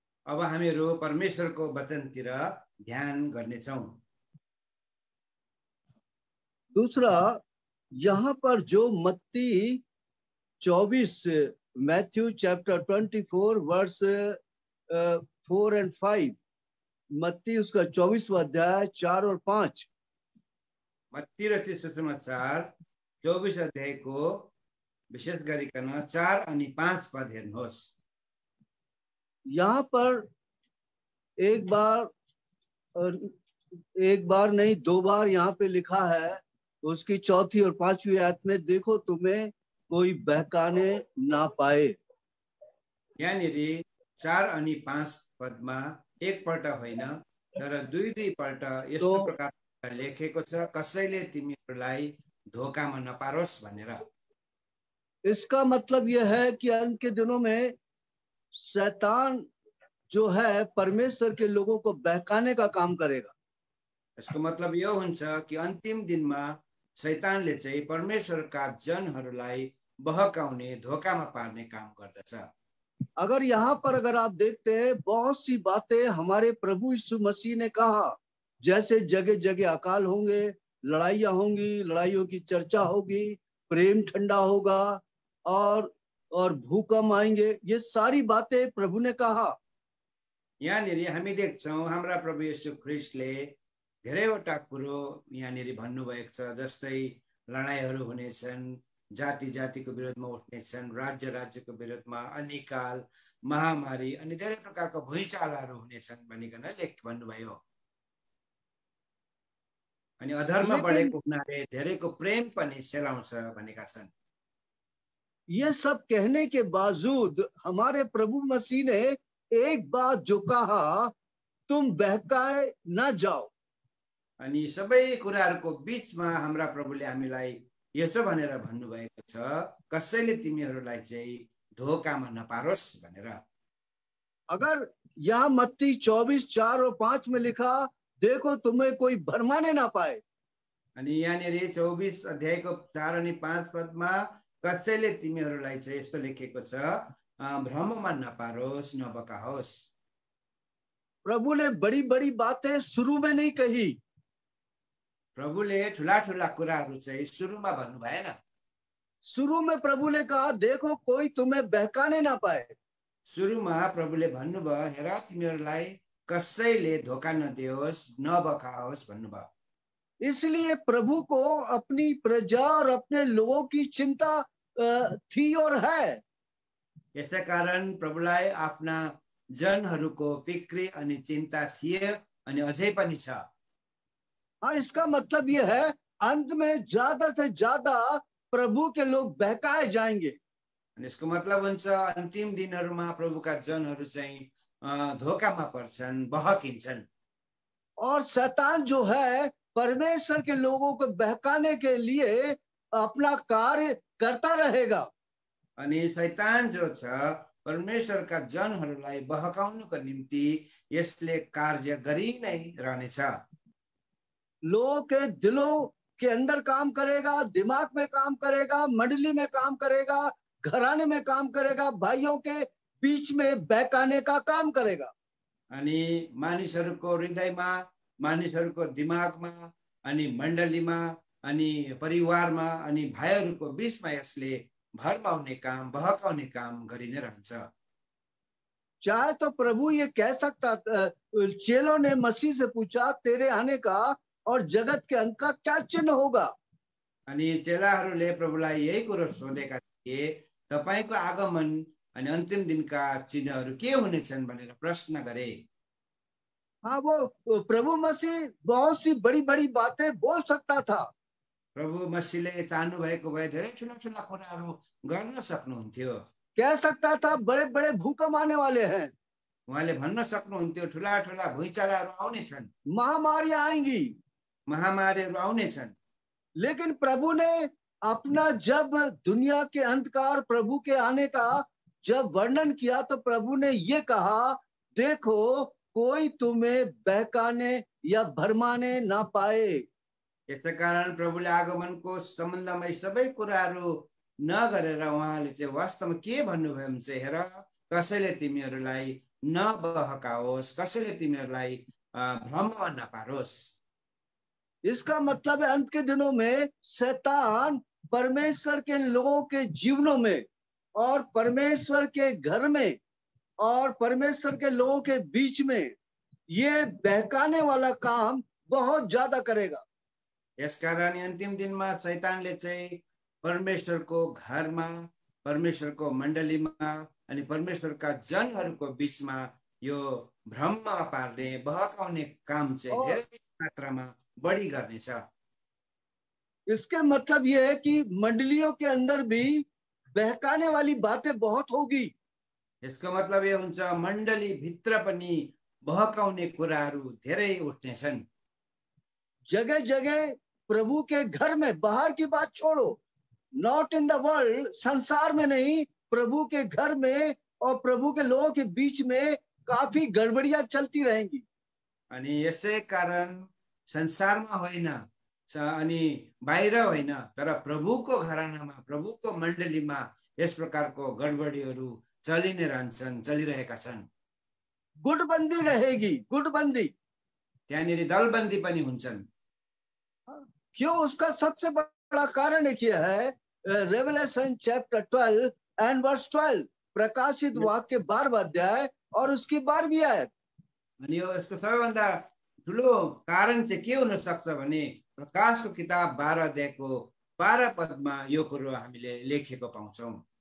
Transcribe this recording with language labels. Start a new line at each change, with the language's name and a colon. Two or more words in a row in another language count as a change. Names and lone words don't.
Nepali: अब हामीहरू परमेश्वरको वचनतिर ध्यान गर्नेछौं।
Hindi: दूसरा, यहाँ पर जो मत्ती 24
English: Matthew chapter 24 verse 4 and 5,
Hindi: मत्ती उसका 24वां अध्याय 4 और 5।
Nepali: मत्ती रचित सुसमाचार 24 अध्यायको विशेष गरिकन 4 अनि 5 पद हेर्नुहोस्।
Hindi: यहाँ पर एक बार नहीं 2 बार यहाँ पे लिखा है। उसकी 4थी और 5वीं आयत में देखो तुम्हें कोई बहकाने ना पाए।
Nepali: यहाँनिर 4 अनि 5 पदमा एकपल्ट होइन तर दुई पल्ट यस्तो प्रकार लेखेको छ, कसैले तिमीहरूलाई धोकामा नपारोस् भनेर।
Hindi: इसका मतलब यह है कि अंत के दिनों में शैतान जो है परमेश्वर के लोगों को बहकाने का काम करेगा।
Nepali: यसको मतलब यो हुन्छ कि अन्तिम दिनमा शैतानले चाहिँ परमेश्वरका जनहरूलाई बहकाउने, धोकामा पार्ने काम गर्दछ।
Hindi: अगर आप देखते हैं, बहुत सी बातें हमारे प्रभु यीशु मसीह ने कहा, जैसे जगह जगह अकाल होंगे, लड़ाइयां होंगी, लड़ाइयों की चर्चा होगी, प्रेम ठंडा होगा और भूकंप आएंगे। ये सारी बातें प्रभु ने कहा।
Nepali: यहाँनिर हामी देख्छौं हाम्रा प्रभु येशू ख्रीष्टले धेरैवटा कुरो यहाँनिर भन्नुभएको छ, जस्तै लडाइँहरू हुनेछन्, जाति जातिको विरोधमा उठ्नेछन्, राज्य राज्यको विरोधमा, अनिकाल, महामारी अनि धेरै प्रकारको भुइँचालोहरू हुनेछन् भनिकन भन्नुभयो। अनि अधर्म बढेको हुनाले धेरैको प्रेम पनि सेलाउँछ भनेका छन्।
Hindi: ये सब कहने के बावजूद हमारे प्रभु मसीह ने एक बात जो कहा, तुम बहकाए ना जाओ।
Nepali: अनि सबै कुराहरूको बीचमा हाम्रा प्रभुले हामीलाई यसो भनेर भन्नुभएको छ, कसैले तिमीहरूलाई चाहिँ धोकामा नपारोस् भनेर।
Hindi: अगर यहाँ मत्ती 24 4 और 5 में लिखा, देखो तुम्हें कोई भरमाने ना पाए।
Nepali: अनि यहाँनिर 24 अध्यायको 4 अनि 5 पदमा कसैले तिमीहरूलाई चाहिँ यस्तो लेखेको छ, भ्रममा नपारोस्, नबकाओस्।
Hindi: प्रभु ने बड़ी बड़ी बातें शुरू में नहीं कही।
Nepali: प्रभुले ठुला ठुला कुराहरू चाहिँ सुरुमा भन्नु भएन।
Hindi: शुरू में प्रभु ने कहा, देखो कोई तुम्हें बहकाने ना पाए।
Nepali: सुरुमा प्रभुले भन्नुभयो, हेर तिमीहरूलाई कसैले धोका नदियोस्, नबकाओस् भन्नुभयो।
Hindi: इसलिए प्रभु को अपनी प्रजा और अपने लोगों की चिंता थी और है।
Nepali: यसै कारण प्रभुलाई आफ्ना जनहरूको फिक्री अनि चिन्ता थिए अनि अझै पनि छ।
Hindi: हाँ, इसका मतलब यह है, अंत में ज्यादा से ज्यादा प्रभु के लोग बहकाए जाएंगे।
Nepali: यसको मतलब हुन्छ अन्तिम दिनहरूमा प्रभुका जनहरू चाहिँ धोकामा पर्छन्, बहकिन्छन्।
Hindi: और शैतान जो है परमेश्वर के लोगों को बहकाने के लिए अपना कार्य करता रहेगा।
Nepali: अनि शैतान जो छ परमेश्वरका जनहरूलाई बहकाउनुको निम्ति यसले कार्य गरि नै रहनेछ।
Hindi: लोगों के दिलों के अंदर काम करेगा, दिमाग में काम करेगा, मंडली में काम करेगा, घराने में काम करेगा, भाइयों के बीच में बहकाने का काम करेगा।
Nepali: अनि मानिसहरूको हृदयमा, मानिसहरूको दिमागमा, अनि मण्डलीमा, अनि परिवारमा, अनि भाइहरूको बीचमा यसले भरमाउने काम, बहकाउने काम गरि नै रहन्छ।
Hindi: चाहे तो प्रभु ये कह सकता, चेलों ने मसीह से पूछा, तेरे आने का और जगत के अंत का क्या चिन्ह होगा?
Nepali: अनि चेलाहरूले प्रभुलाई यही कुरो सोधेका थिए, तपाईको आगमन अनि अन्तिम दिनका चिन्हहरू के हुनेछन् भनेर प्रश्न गरे।
Hindi: हाँ, वो प्रभु मसीह बहुत सी बड़ी बड़ी बातें बोल सकता था।
Nepali: प्रभु मसीहले चाहनु भएको भए धेरै ठुला ठुला कुराहरू गर्न सक्नुहुन्थ्यो।
Hindi: कह सकता था बड़े बड़े भूकंप आने वाले हैं,
Nepali: उहाँले भन्न सक्नुहुन्थ्यो ठुला ठुला भुइँचालोहरू आउने छन्,
Hindi: महामारी आएंगी,
Nepali: महामारीहरू आउने छन्।
Hindi: लेकिन प्रभु ने अपना जब दुनिया के अंधकार प्रभु के आने का जब वर्णन किया, तो प्रभु ने ये कहा, देखो कोई तुम्हें बहकाने या भरमाने ना पाए।
Nepali: यसै कारण प्रभुले आगमनको सम्बन्धमा यी सबै कुराहरू नगरेर उहाँले चाहिँ वास्तवमा के भन्नुभयो भने चाहिँ, हेर कसैले तिमीहरूलाई नबहकाओस्, कसैले तिमीहरूलाई भ्रममा नपारोस्।
Hindi: इसका मतलब है अंत के दिनों में शैतान परमेश्वर के लोगों के जीवनों में और परमेश्वर के घर में और परमेश्वर के लोगों के बीच में ये बहकाने वाला काम बहुत ज्यादा करेगा।
Nepali: यसकारण अन्तिम दिनमा शैतानले चाहिँ परमेश्वरको घरमा, परमेश्वरको मण्डलीमा अनि परमेश्वरका जनहरूको बीचमा यो भ्रममा पार्ने, बहकाउने काम चाहिँ और धेरै मात्रामा बढी गर्नेछ।
Hindi: इसके मतलब ये है कि मंडलियों के अंदर भी बहकाने वाली बातें बहुत होगी।
Nepali: यसको मतलब यो हुन्छ मण्डली भित्र पनि बहकाउने कुराहरू धेरै उठ्नेछन्।
Hindi: जगह जगह प्रभु के घर में, बाहर की बात छोड़ो,
English: not in the world,
Hindi: संसार में नहीं, प्रभु के घर में और प्रभु के लोगों के बीच में काफी गड़बड़ियां चलती रहेंगी।
Nepali: अनि यसै कारण संसारमा होइन अनि बाहिर होइन, तर प्रभुको घरानामा, प्रभुको मण्डलीमा यस प्रकारको गडबडीहरू चलि नै रहन्छन्, चलिरहेका छन्।
Hindi: गुटबंदी रहेगी, गुटबंदी।
Nepali: त्यहाँनिर दलबन्दी पनि हुन्छन्।
Hindi: क्यों? उसका सबसे बड़ा कारण एक ये है,
English: Revelation chapter 12 and verse 12,
Hindi: प्रकाशित वाक्य 12वां अध्याय और उसकी 12वीं आयत।
Nepali: अनि यो यसको सबैभन्दा ठुलो कारण चाहिँ के हुन सक्छ भने प्रकाशको किताब 12 अध्यायको 12 पदमा यो कुरो हामीले लेखेको पाउँछौं।